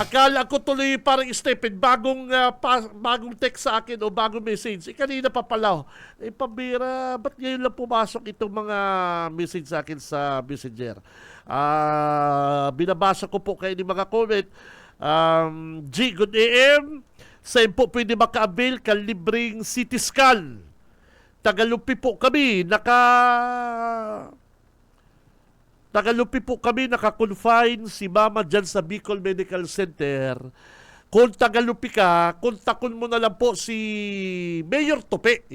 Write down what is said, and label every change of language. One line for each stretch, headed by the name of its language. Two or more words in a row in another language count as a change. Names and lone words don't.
Filipino: Akala ko tuloy parang Stephen, bagong text sa akin o bagong message. Kanina pa pala. Pambira, ba't ngayon lang pumasok itong mga message sa akin sa messenger? Binabasa ko po kayo ng mga comment.
English: G, good AM.
Filipino: Saan po pwede maka-avail ka libreng CT scan? Tagalupi po kami, naka-confine si Mama dyan sa Bicol Medical Center.
Bikol: Kung Tagalupi ka, kontakon mo na lang po si Mayor Tope.